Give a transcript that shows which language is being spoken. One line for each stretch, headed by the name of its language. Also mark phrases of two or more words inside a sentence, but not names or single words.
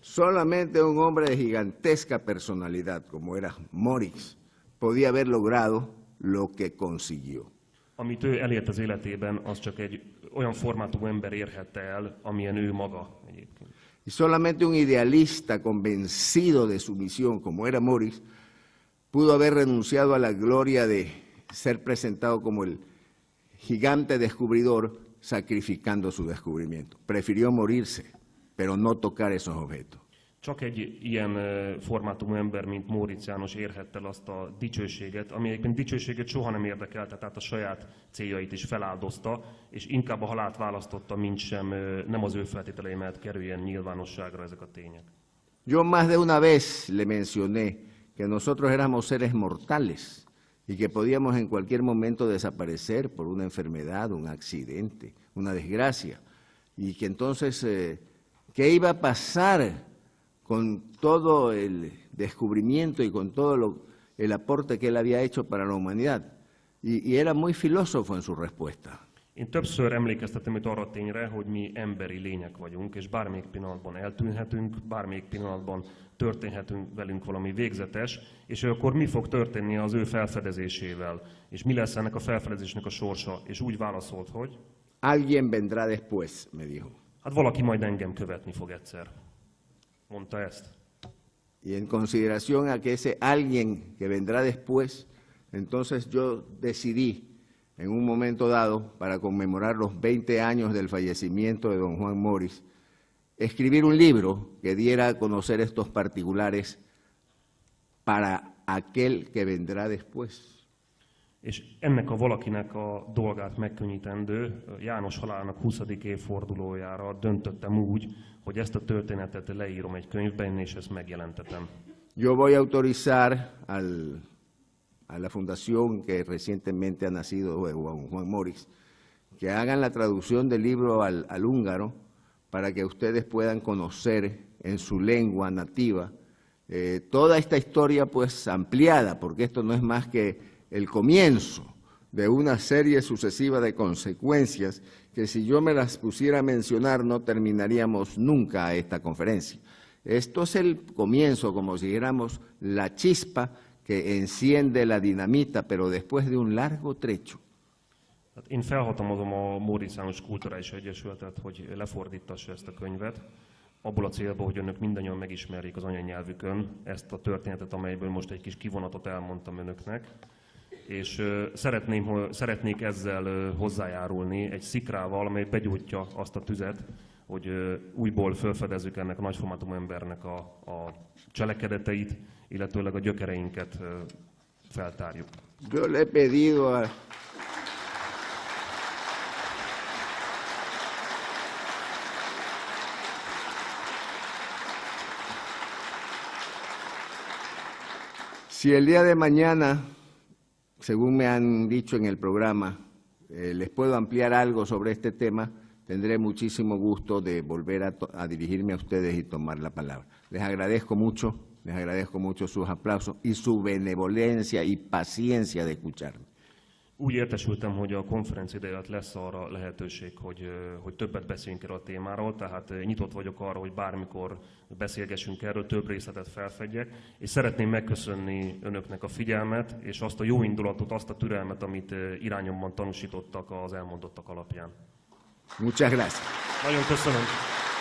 Spanish: Solamente un hombre de gigantesca personalidad, como era Morix, podía haber logrado lo que consiguió.
Hungarian: Amit ő elért az életében, az csak egy olyan formátumú ember érhette el, amilyen ő maga egyébként.
Spanish: Y solamente un idealista convencido de su misión, como era Morix, pudo haber renunciado a la gloria de ser presentado como el gigante descubridor, sacrificando su descubrimiento. Prefirió morirse, pero no tocar esos objetos.
Hungarian: Csak egy ilyen formátumú ember, mint Móricz János érhette el azt a dicsőséget, ami egyébként dicsőséget soha nem érdekelte, tehát a saját céljait is feláldozta, és inkább a halált választotta, mint sem, nem az ő feltételei mellett kerüljen nyilvánosságra ezek a tények.
Spanish: Yo más de una vez le mencioné que nosotros éramos seres mortales y que podíamos en cualquier momento desaparecer por una enfermedad, un accidente, una desgracia, y que entonces, ¿qué iba a pasar con todo el descubrimiento y con todo el aporte que él había hecho para la humanidad? Y era muy filósofo en su respuesta.
Hungarian: Én többször emlékeztetem itt arra a tényre, hogy mi emberi lények vagyunk, és bármelyik pillanatban eltűnhetünk, bármelyik pillanatban történhetünk velünk valami végzetes, és akkor mi fog történni az ő felfedezésével, és mi lesz ennek a felfedezésnek a sorsa, és úgy válaszolt, hogy
Spanish: Alguien vendrá después, me dijo.
Hungarian: hát valaki majd engem követni fog egyszer. Mondta ezt.
Spanish: Y en consideración a que ese alguien que vendrá después, entonces yo decidí en un momento dado, para conmemorar los 20 años del fallecimiento de don Juan Morix, escribir un libro que diera a conocer estos particulares para aquel que vendrá después.
Hungarian: És ennek a valakinek a dolgát megkönnyítendő János halálának 20. évfordulójára döntöttem úgy, hogy ezt a történetet leírom egy könyvben, és ezt megjelentetem.
Spanish: Yo voy a autorizar a la fundación que recientemente ha nacido de Juan Morix, que hagan la traducción del libro al húngaro para que ustedes puedan conocer en su lengua nativa toda esta historia pues ampliada, porque esto no es más que el comienzo de una serie sucesiva de consecuencias que si yo me las pusiera a mencionar no terminaríamos nunca esta conferencia. Esto es el comienzo, como si dijéramos, la chispa que enciende la dinamita, pero después de un largo trecho.
Hungarian: Én felhatalmazom a Móricz János Kulturális Egyesületet, hogy lefordítassa ezt a könyvet, abból a célból, hogy önök mindannyian megismerjék az anyanyelvükön ezt a történetet, amelyből most egy kis kivonatot elmondtam önöknek. És szeretnék ezzel hozzájárulni egy szikrával, amely begyújtja azt a tüzet, hogy újból felfedezzük ennek a nagyformátumú embernek a cselekedeteit, illetőleg a gyökereinket feltárjuk.
Spanish: Yo le he pedido a... Si el día de mañana, según me han dicho en el programa, les puedo ampliar algo sobre este tema, tendré muchísimo gusto de volver a dirigirme a ustedes y tomar la palabra. Les agradezco mucho sus aplausos y su benevolencia y paciencia de escucharme.
Hungarian: Úgy értesültem, hogy a konferencia ideje alatt lesz arra lehetőség, hogy többet beszéljünk erről a témáról, tehát nyitott vagyok arra, hogy bármikor beszélgessünk erről, több részletet felfedjek, és szeretném megköszönni önöknek a figyelmet, és azt a jó indulatot, azt a türelmet, amit irányomban tanúsítottak az elmondottak alapján.
Spanish: Muchas gracias.
Hungarian: Nagyon köszönöm.